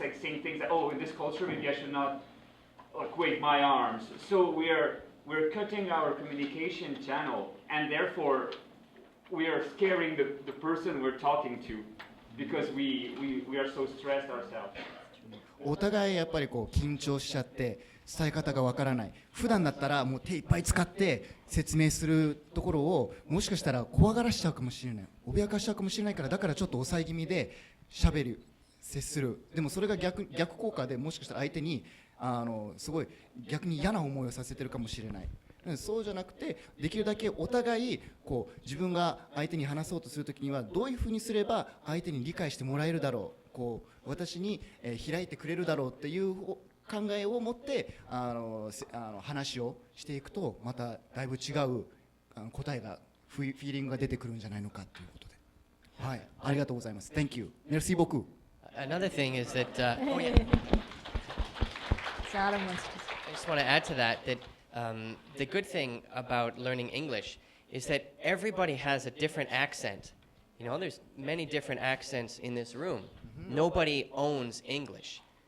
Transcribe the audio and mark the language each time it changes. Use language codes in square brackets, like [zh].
[en] It's like saying things that, in this culture maybe I should not wave my arms. So we're cutting our communication channel, and therefore we are scaring the person we're talking to because we are so stressed ourselves. [ja] お互いやっぱりこう緊張しちゃって伝え方がわからない。普段だったらもう手いっぱい使って説明するところをもしかしたら怖がらしちゃうかもしれない。脅かしちゃうかもしれないからだからちょっと抑え気味で喋る、接する。でもそれが逆効果でもしかしたら相手にすごい逆に嫌な思いをさせてるかもしれない。そうじゃなくてできるだけお互いこう自分が相手に話そうとするときにはどういうふうにすれば相手に理解してもらえるだろう、こう私に開いてくれるだろうっていう考えを持って話をしていくとまただいぶ違う答えがフィーリングが出てくるんじゃないのかということで、はい、ありがとうございます。 [en] Thank you. [fr] Merci beaucoup. [en] Another thing is that Oh, yeah. I just want to add to that the good thing about learning English is that everybody has a different accent. You know, there's many different accents in this room. Nobody owns English.